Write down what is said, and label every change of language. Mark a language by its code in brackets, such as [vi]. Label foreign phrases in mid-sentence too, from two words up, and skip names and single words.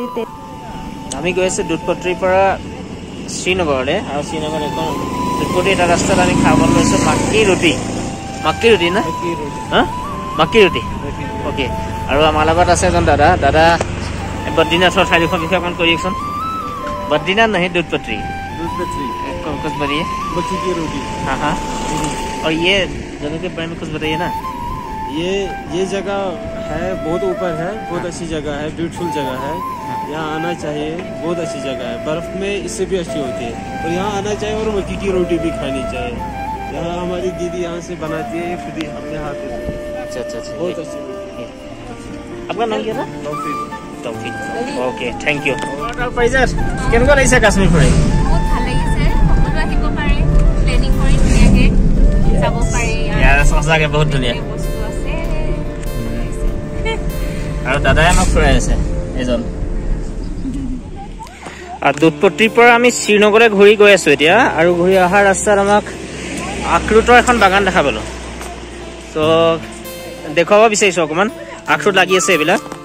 [as] আমি গৈ আছোঁ দুধপত্ৰীৰ পৰা শ্ৰীনগৰলৈ আৰু শ্ৰীনগৰ এখন দুধপত্ৰী এটা ৰাস্তাত আমি খাবলৈ লৈছোঁ [hi] मक्की रोटी ना हाँ मक्की रोटी [as] অ'কে আৰু আমাৰ লগত আছে এজন দাদা বদ্ৰীনাথৰ ঠাইডোখৰ বিষয়ে অকণ কৈ দিয়কচোন [hi] बद्रीनाथ नहीं दूधपत्री कुछ बताइए मक्की की रोटी हाँ हाँ और ये जगह के बारे में कुछ बताइए ना ये जगह है बहुत ऊपर है बहुत अच्छी जगह है ब्यूटीफुल जगह है यहाँ आना चाहिए बहुत अच्छी जगह है बर्फ में इससे भी अच्छी होती है और यहाँ आना चाहिए और मक्की की रोटी भी खानी चाहिए यहाँ हमारी दीदी यहाँ से बनाती है खुद ही अपने हाथ से अच्छा बहुत अच्छी आपका नाम क्या था तौफीक [en] okay thank you [as] কেনেকুৱা লাগিছে কাশ্মীৰ ফুৰি বহুত ভাল লাগিছে সকলো আহিব পাৰে প্লেনিং কৰি ধুনীয়াকে যাব পাৰে ইয়াৰ সঁচাকে বহুত ধুনীয়া বস্তু আছে আৰু দাদাই আমাক ফুৰাই আছে এজন আৰু দুধপত্ৰীৰ পৰা আমি শ্ৰীনগৰলৈ ঘূৰি গৈ আছোঁ এতিয়া আৰু ঘূৰি অহাৰ ৰাস্তাত আমাক আখৰোটৰ এখন বাগান দেখা পালোঁ তো দেখুৱাব বিচাৰিছোঁ অকণমান আখৰোট লাগি আছে এইবিলাক